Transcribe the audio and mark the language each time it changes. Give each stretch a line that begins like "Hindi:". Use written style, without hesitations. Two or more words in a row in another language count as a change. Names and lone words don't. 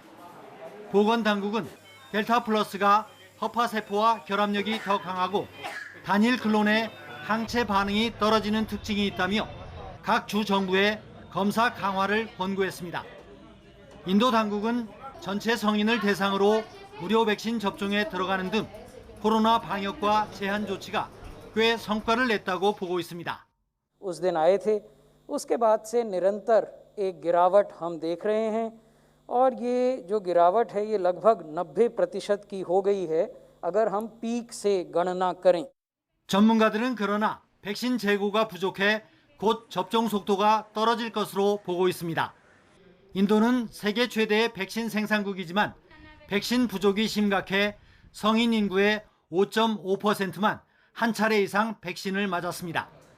Korean: 보건당국은 델타 플러스가 허파세포와 결합력이 더 강하고 단일 클론의 항체 반응이 떨어지는 특징이 있다며 각 주 정부에 검사 강화를 권고했습니다. 인도 당국은 전체 성인을 대상으로 무료 백신 접종에 들어가는 등 कोरोना 방역과 제한 조치가 꽤 성과를 냈다고 보고 있습니다.
Hindi: उस दिन आए थे उसके बाद से निरंतर एक गिरावट हम देख रहे हैं और ये जो गिरावट है ये लगभग 90% की हो गई है अगर हम पीक से गणना करें.
Korean: 전문가들은 그러나 백신 재고가 부족해 곧 접종 속도가 떨어질 것으로 보고 있습니다. 인도는 세계 최대의 백신 생산국이지만 백신 부족이 심각해 성인 인구의 5.5%만 한 차례 이상 백신을 맞았습니다.